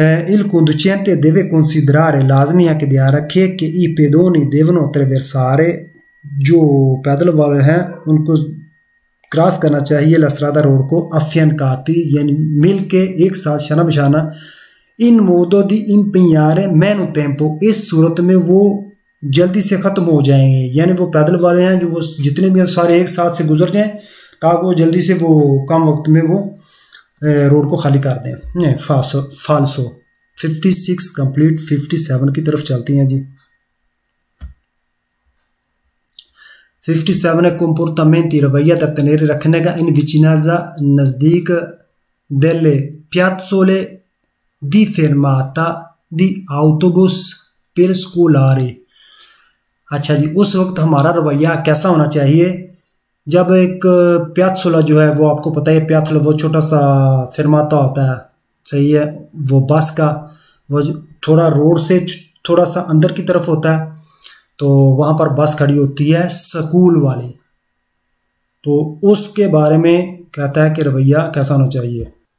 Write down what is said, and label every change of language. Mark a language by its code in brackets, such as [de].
[it] il conducente deve considerare, [hi] लाजमी है कि ध्यान रखे कि [it] i pedoni devono attraversare, [hi] जो पैदल वाले हैं उनको क्रॉस करना चाहिए [it] la strada [hi] रोड को, [it] affiancati, [hi] यानी मिल के एक साथ शाना बिशाना, [it] in modo di impegnare meno tempo, [hi] इस सूरत में वो जल्दी से ख़त्म हो जाएंगे, यानी वो पैदल वाले हैं जो वो जितने भी सारे एक साथ से गुजर जाएं ताकि वो जल्दी से वो कम वक्त में वो रोड को खाली कर दें। फाल्सो 56 कंप्लीट, 57 की तरफ चलती हैं जी। [it] 57 है comportamenti, [hi] रवैया तनेरे रखने का, [it] इन विचिनाजा, [hi] नज़दीक, [it] delle piazzole di fermata di autobus per scolari, [hi] अच्छा जी, उस वक्त हमारा रवैया कैसा होना चाहिए? जब एक प्यात्सुला जो है, वो आपको पता है प्यात्सुला वो छोटा सा फिरमाता होता है, सही है, वो बस का वो थोड़ा रोड से थोड़ा सा अंदर की तरफ होता है, तो वहाँ पर बस खड़ी होती है स्कूल वाली, तो उसके बारे में कहता है कि रवैया कैसा होना चाहिए।